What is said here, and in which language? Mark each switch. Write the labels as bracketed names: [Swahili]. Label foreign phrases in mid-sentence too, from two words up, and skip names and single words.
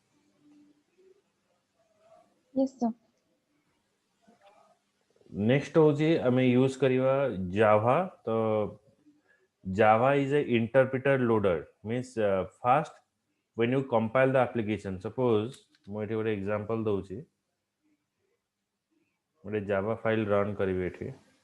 [English] Yes, sir. [Odia] Next ହେଉଛି ଆମେ ୟୁଜ୍ କରିବା Java. [English] ତ Java is a interpreter loader. Means first when you compile the application, suppose [Odia] ମୁଁ ଏଠି ଗୋଟେ example ଦଉଛି, ଗୋଟେ [English] Java file run [Odia] କରିବି ଏଠି.